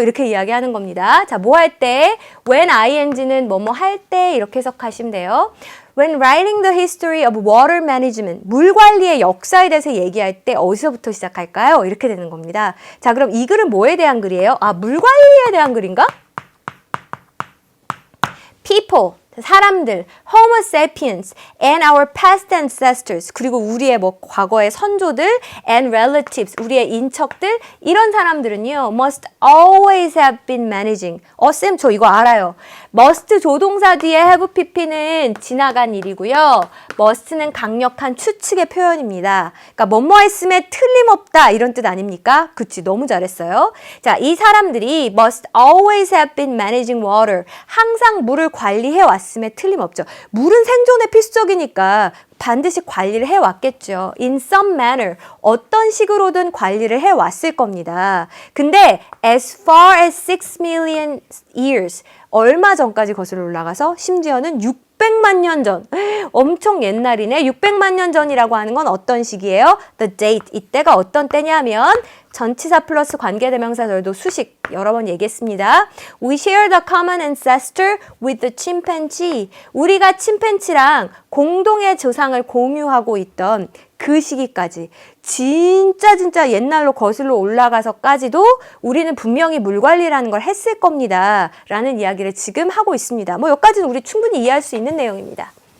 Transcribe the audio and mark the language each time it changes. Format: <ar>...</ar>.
<ko>이렇게 이야기하는 겁니다. 자, 뭐 할 때? When ing는 뭐뭐 할 때 이렇게 해석하시면 돼요.</ko> <en>When writing the history of water management,</en> <ko>물 관리의 역사에 대해서 얘기할 때 어디서부터 시작할까요? 이렇게 되는 겁니다. 자, 그럼 이 글은 뭐에 대한 글이에요? 물 관리에 대한 글인가?</ko> <en>People, 사람들, Homo sapiens, and our past ancestors,</en> <ko>그리고 우리의 과거의 선조들,</ko> <en>and relatives,</en> <ko>우리의 인척들, 이런 사람들은요,</ko> <en>must always have been managing.</en> <ko>쌤, 저 이거 알아요. must 조동사 뒤에 have pp는 지나간 일이고요. must는 강력한 추측의 표현입니다. 그러니까 뭐뭐 했음에 틀림없다 이런 뜻 아닙니까? 그치, 너무 잘했어요. 자, 이 사람들이</ko> <en>must always have been managing water.</en> <ko>항상 물을 관리해 왔음에 틀림없죠. 물은 생존의 필수적이니까 반드시 관리를 해왔겠죠.</ko> <en>In some manner,</en> <ko>어떤 식으로든 관리를 해왔을 겁니다. 근데</ko> <en>as far as 6 million years,</en> <ko>얼마 전까지 거슬러 올라가서 심지어는 600만 년 전, 엄청 옛날이네. 600만 년 전이라고 하는 건 어떤 시기예요? The date, 이때가 어떤 때냐면 전치사 플러스 관계대명사절도 수식 여러 번 얘기했습니다.</ko> <en>We share the common ancestor with the chimpanzee.</en> <ko>우리가 침팬지랑 공동의 조상을 공유하고 있던 그 시기까지 진짜 옛날로 거슬러 올라가서까지도 우리는 분명히 물 관리라는 걸 했을 겁니다. 라는 이야기를 지금 하고 있습니다. 여기까지는 우리 충분히 이해할 수 있는 내용입니다.</ko>